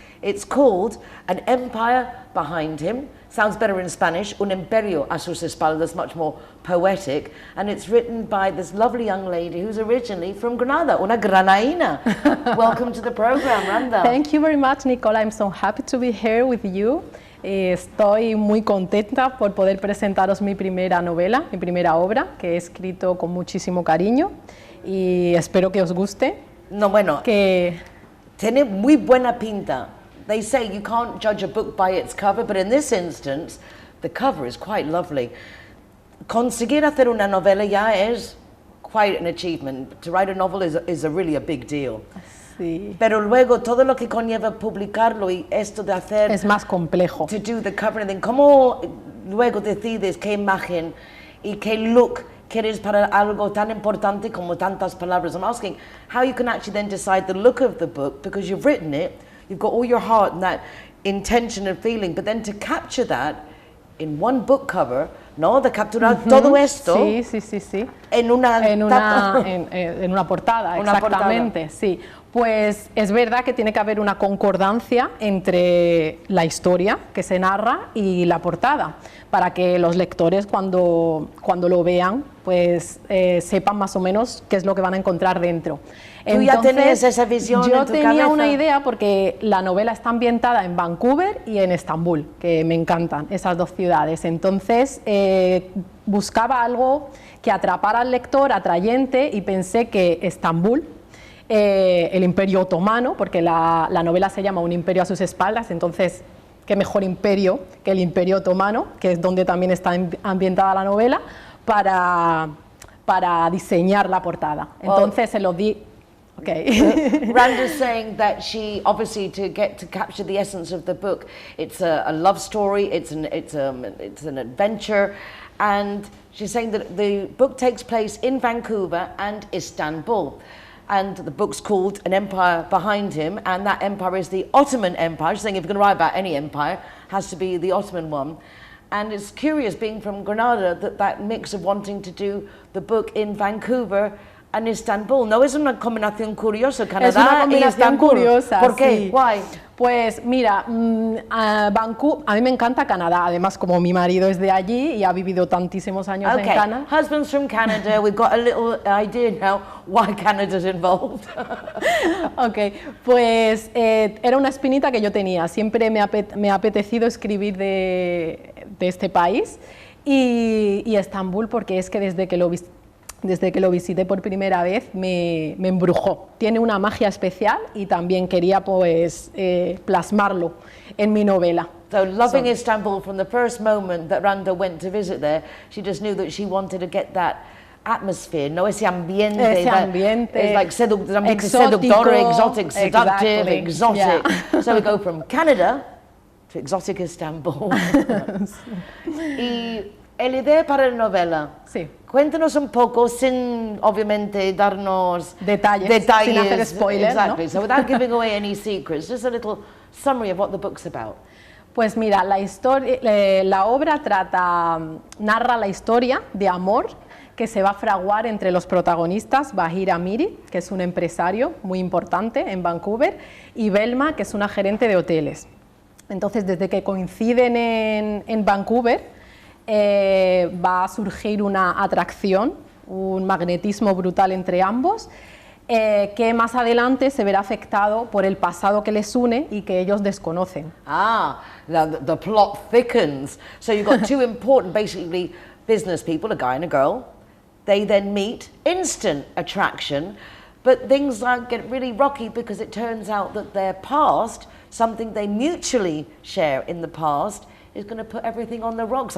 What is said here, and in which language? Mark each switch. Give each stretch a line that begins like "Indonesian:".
English: It's called An Empire Behind Him. Sounds better in Spanish,
Spanish: Un Imperio a sus espaldas,
English: much more poetic. And it's written by this lovely young lady who's originally from Granada,
Spanish: una granaína.
English: Welcome to the program, Randa. Thank you very much, Nicole. I'm so happy to be here with you.
Spanish: Estoy muy contenta por poder presentaros mi primera novela, mi primera obra, que he escrito con muchísimo cariño y espero que os guste. No, bueno, tiene muy buena pinta.
English: They say you can't judge a book by its cover, but in this instance, the cover is quite lovely.
Spanish: Conseguir hacer una novela ya es
English: quite an achievement. To write a novel is really a big deal.
Spanish: Sí. Pero luego todo lo que conlleva publicarlo y esto de hacer... Es más complejo.
English: To do the cover and then,
Spanish: ¿cómo luego decides qué imagen y qué look quieres para algo tan importante como tantas palabras? I'm asking how you can actually then decide the look of the book, because you've written it, you've got all your heart and that intention and feeling, but then to capture that in one book cover, ¿no? De capturar todo esto sí. En una portada, exactamente, sí. Pues es verdad que tiene que haber una concordancia entre la historia que se narra y la portada, para que los lectores cuando lo vean, pues sepan más o menos qué es lo que van a encontrar dentro. ¿Tú ya tenías esa visión en tu cabeza? Yo tenía una idea, porque la novela está ambientada en Vancouver y en Estambul, que me encantan esas dos ciudades. Entonces buscaba algo que atrapara al lector, atrayente, y pensé que Estambul, el Imperio Otomano, porque la novela se llama Un imperio a sus espaldas, entonces qué mejor imperio que el Imperio Otomano, que es donde también está ambientada la novela, para diseñar la portada. Entonces se lo di
English: Okay. Randa's saying that she, obviously, to capture the essence of the book, it's a love story, it's an adventure, and she's saying that the book takes place in Vancouver and Istanbul. And the book's called An Empire Behind Him, and that empire is the Ottoman Empire. She's saying if you're going to write about any empire, it has to be the Ottoman one. And it's curious, being from Granada, that mix of wanting to do the book in Vancouver and Istanbul.
Spanish: ¿No es una combinación curiosa, Canadá es una combinación curiosa, ¿Por qué? Sí.
English: Why?
Spanish: Pues mira, Vancouver, a mí me encanta Canadá, además como mi marido es de allí y ha vivido tantísimos años en Canadá.
English: Husband's from Canada, we've got a little idea now why Canada's involved.
Spanish: Ok, pues era una espinita que yo tenía, siempre me ha apetecido escribir de este país y Estambul, porque es que desde que lo visité por primera vez me embrujó. Tiene una magia especial y también quería pues plasmarlo en mi novela.
English: So loving Istanbul from the first moment that Randa went to visit there, she just knew that she wanted to get that atmosphere,
Spanish: no ese ambiente. Ese ambiente
English: it's like seductor, exotic, seductive, exotic. Yeah. So we go from Canada to exotic Istanbul.
Spanish: Y la idea para la novela. Sí. Cuéntanos un poco, sin obviamente darnos detalles sin hacer spoilers,
English: exactly,
Spanish: ¿no?
English: So without giving away any secrets, just a little summary of what the book's about.
Spanish: Pues mira, la obra narra la historia de amor que se va a fraguar entre los protagonistas, Bahir Amiri, que es un empresario muy importante en Vancouver, y Belma, que es una gerente de hoteles. Entonces, desde que coinciden en Vancouver, va a surgir una atracción, un magnetismo brutal entre ambos, que más adelante se verá afectado por el pasado que les une y que ellos desconocen.
English: The plot thickens. So you've got two important, basically, business people, a guy and a girl. They then meet, instant attraction, but things get really rocky because it turns out that their past, something they mutually share in the past, is going to put everything on the rocks.